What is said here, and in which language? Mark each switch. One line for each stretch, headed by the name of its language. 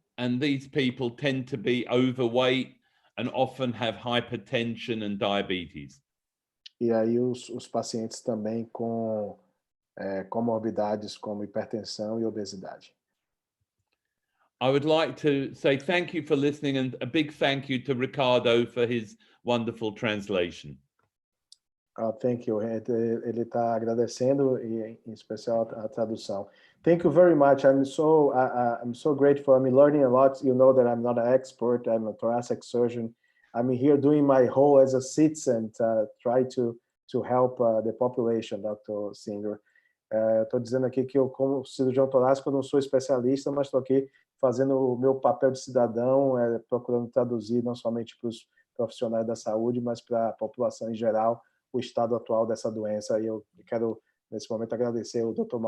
English: And these people tend to be overweight and often have hypertension and diabetes.
Portuguese: E aí os pacientes também com comorbidades como hipertensão e obesidade.
English: I would like to say thank you for listening and a big thank you to Ricardo for his wonderful translation. Thank you.
Portuguese: Ele está agradecendo e em especial a tradução.
English: Thank you very much. I'm so grateful. I'm learning a lot. You know that I'm not an expert. I'm a thoracic surgeon. I'm here doing my whole as a citizen to try to help the population, Dr. Singer.
Portuguese: Estou dizendo aqui que eu, como cirurgião torácico, não sou especialista, mas estou aqui fazendo o meu papel de cidadão, procurando traduzir não somente para os profissionais da saúde, mas para a população em geral, o estado atual dessa doença. E eu quero, nesse momento, agradecer ao Dr.